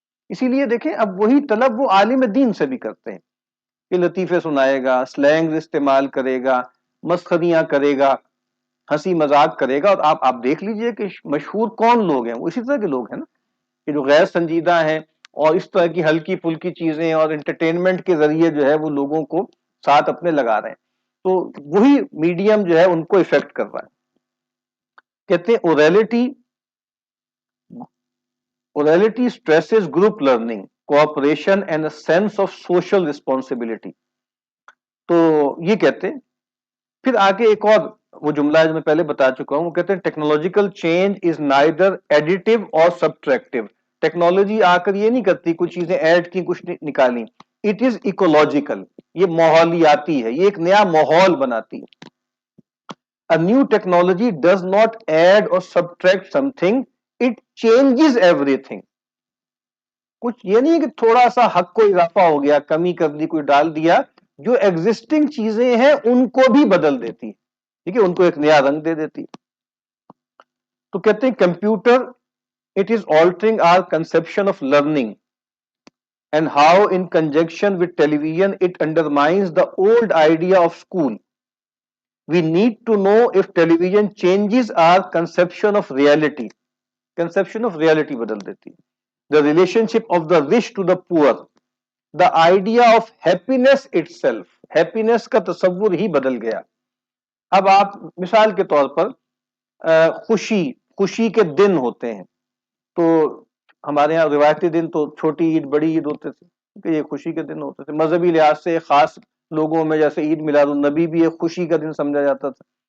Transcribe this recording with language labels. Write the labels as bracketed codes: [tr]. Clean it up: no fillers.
[ur] اسی لیے دیکھیں اب وہی طلب وہ عالم دین سے بھی کرتے ہیں کہ لطیفے سنائے گا، سلینگ استعمال کرے گا، مسخریاں کرے گا، ہنسی مذاق کرے گا. اور آپ دیکھ لیجئے کہ مشہور کون لوگ ہیں، وہ اسی طرح کے لوگ ہیں نا، کہ جو غیر سنجیدہ ہیں اور اس طرح کی ہلکی پھلکی چیزیں اور انٹرٹینمنٹ کے ذریعے جو ہے وہ لوگوں کو ساتھ اپنے لگا رہے ہیں. تو وہی میڈیم جو ہے ان کو افیکٹ کر رہا ہے. کہتے ہیں [en] Orality stresses group learning, cooperation and a sense of social responsibility. [ur] تو یہ کہتے ہیں پھر آگے ایک اور وہ جملہ ہے جو میں پہلے بتا چکا ہوں، وہ کہتے ہیں [en] Technological change is neither additive اور subtractive. [ur] ٹیکنالوجی آ کر یہ نہیں کرتی کچھ چیزیں ایڈ کی کچھ نکالی، [en] it is ecological, [ur] یہ ماحولیاتی ہے، یہ ایک نیا ماحول بناتی ہے. [en] A new technology does not add or subtract something, it changes everything. [ur] کچھ یہ نہیں کہ تھوڑا سا حق کو اضافہ ہو گیا، کمی کر دی، کوئی ڈال دیا، جو ایگزسٹنگ چیزیں ہیں ان کو بھی بدل دیتی، ٹھیک ہے، ان کو ایک نیا رنگ دے دیتی. تو کہتے ہیں [en] Computer it is altering our conception of learning and how in conjunction with television it undermines the old idea of school. We need to know if television changes our conception of reality. Conception of reality [ur] بدل دیتی. [en] The relationship of the rich to the poor. The idea of happiness itself. [ur] Happiness کا تصور ہی بدل گیا. اب آپ مثال کے طور پر خوشی کے دن ہوتے ہیں، تو ہمارے ہاں روایتی دن تو چھوٹی عید بڑی عید ہوتے تھے، کہ یہ خوشی کے دن ہوتے تھے. مذہبی لحاظ سے خاص لوگوں میں جیسے عید میلاد النبی بھی ایک خوشی کا دن سمجھا جاتا تھا.